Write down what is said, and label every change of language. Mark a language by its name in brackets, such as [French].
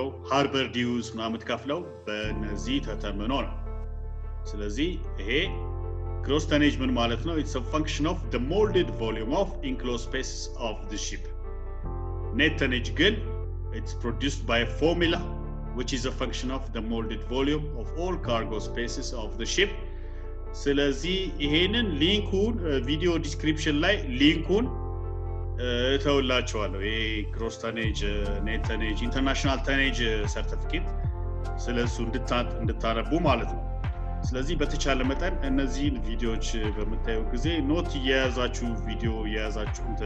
[Amharic] ሃርበር ዲዩስ ምናምን የምትከፍለው በእነዚህ ተተምኖ ነው። ስለዚህ ይሄ ግሮስ ተኔጅ ምን ማለት ነው? [English] it's a function of the molded volume of enclosed spaces of the ship. net tonnage ግን it's produced by a formula which is a function of the molded volume of all cargo spaces of the ship. [Amharic] ስለዚህ ይሄንን ሊንኩን ቪዲዮ ዲስክሪፕሽን ላይ ሊንኩን ተውላችኋለሁ። ይሄ ግሮስ ተኔጅ፣ ኔት ተኔጅ፣ ኢንተርናሽናል ተኔጅ ሰርቲፊኬት ስለሱ እንድታነቡ ማለት ነው። ስለዚህ በተቻለ መጠን እነዚህን ቪዲዮዎች በመታዩ ጊዜ ኖት እየያዛችሁ ቪዲዮ እየያዛችሁ